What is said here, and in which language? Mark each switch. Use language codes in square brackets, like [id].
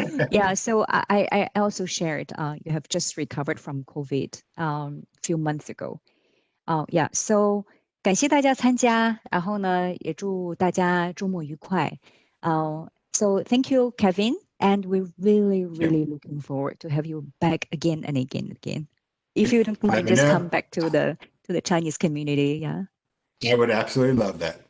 [en] Yeah, so I also shared you have just recovered from COVID few months ago. Yeah, so [zh] 感谢大家参加，然后呢，也祝大家周末愉快。 [en] So thank you, Kevin, and we're really looking forward to have you back again and again and again. If you don't mind, just come back to the Chinese community. Yeah. I would absolutely love that.